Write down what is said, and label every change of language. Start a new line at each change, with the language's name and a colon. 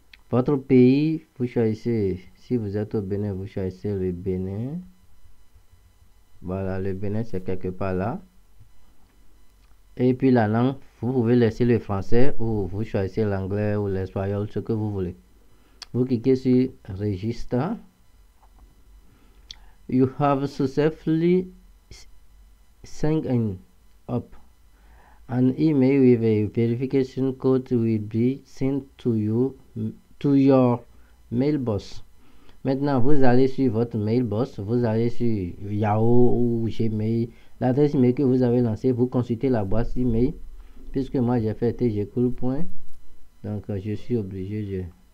French: Votre pays, vous choisissez, si vous êtes au Bénin, vous choisissez le Bénin. Voilà, le Bénin c'est quelque part là. Et puis la langue, vous pouvez laisser le français ou vous choisissez l'anglais ou l'espagnol, ce que vous voulez. Vous cliquez sur Register.
English: You have successfully signed up. An email with a verification code will be sent to your mailbox.
French: Maintenant, vous allez sur votre mailbox, vous allez sur Yahoo ou Gmail, l'adresse email que vous avez lancée, vous consultez la boîte email, puisque moi j'ai fait tgcool. Donc je suis obligé de...